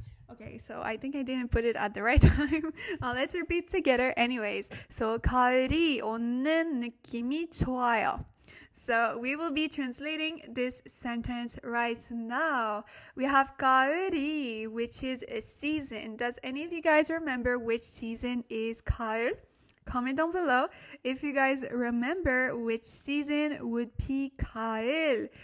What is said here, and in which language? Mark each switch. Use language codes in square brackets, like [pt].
[en] Okay, so I think I didn't put it at the right time. Let's repeat together. Anyways, so [ko] 가을이 오는 느낌이 좋아요. [en] So we will be translating this sentence right now. We have 가을이, which is a season. Does any of you guys remember which season is 가을? Comment down below if you guys remember which season would be 가을.